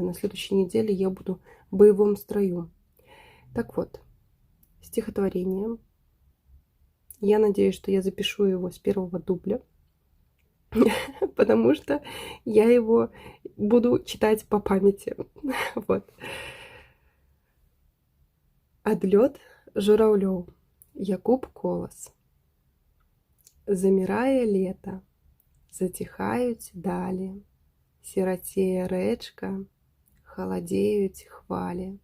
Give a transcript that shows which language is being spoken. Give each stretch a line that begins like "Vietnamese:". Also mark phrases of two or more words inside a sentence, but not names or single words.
Russian: На следующей неделе я буду в боевом строю. Так вот, стихотворение. Я надеюсь, что я запишу его с первого дубля, потому что я его буду читать по памяти. Вот.
Belarusian: Адлёт журавлёў, Якуб Колас. Замірае лета, заціхаюць далі, сірацее рэчка, халадзеюць хвалі.